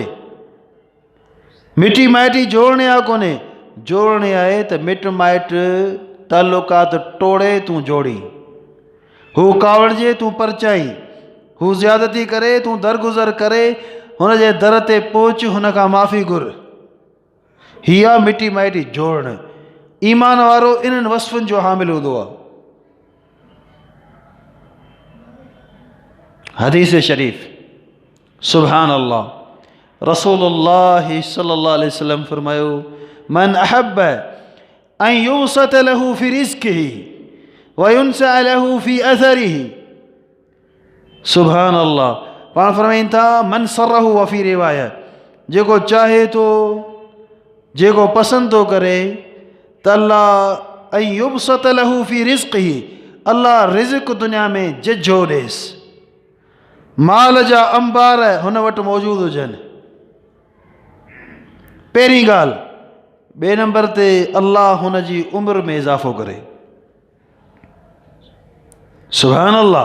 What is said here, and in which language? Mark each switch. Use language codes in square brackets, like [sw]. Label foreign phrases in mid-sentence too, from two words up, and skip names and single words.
[sd] मिटी माइटी जोड़ने आ कोन्हे, जोड़ने आहे त मिट माइट ताल्लुकात टोड़े तूं जोड़ी, हू कावड़जे तूं परचाई, हू ज़्यादती करे तूं दरगुज़र करे हुन जे दर ते पहुच, हुन खां माफ़ी घुर। हीअ आहे मिटी माइटी जोड़ण। ईमान वारो इन्हनि वसफ़ुनि जो हामिल हूंदो आहे। हदीस शरीफ़, [ar] سبحان الله، رسول الله صلى الله عليه وسلم फरमायो, من أحب أن يبسط له في رزقه وينسأ له في أثره. سبحان الله. [sd] पाण फरमाइनि था, [ar] من سره وفي رواية, [sd] जेको चाहे तो, जेको पसंदि थो करे त अल्लाह [ar] أن يبسط له في رزقه, [sd] अल्लाह रिज़्क़ दुनिया में झझो ॾेसि, माल जा अंबार हुन वटि मौजूदु हुजनि। पहिरीं ॻाल्हि। ॿिए नंबर ते अल्लाह हुन जी उमिरि में इज़ाफ़ो करे। [ar] سبحان الله.